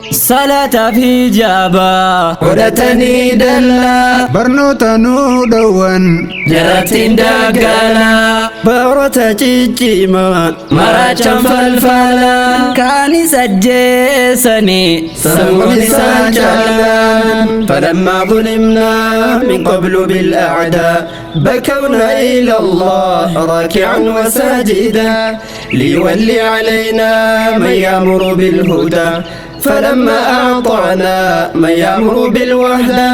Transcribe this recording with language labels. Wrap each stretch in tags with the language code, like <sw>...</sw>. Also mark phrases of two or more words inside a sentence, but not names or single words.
<om>salaataa fi hijaaba godhatanii dallaa barnoota nu dhowwan jarattiin daggalaa baroota ciccimaa maraachaan falfalaa kaanis ajjeesanii sammuun isaan jaallan</om> <ar>فلما ظلمنا من قبل بالأعداء بكونا إلى الله راكعا وساجدا ليولي علينا من يأمر بالهدى فلما أعطانا من يأمر بالوحدة</ar>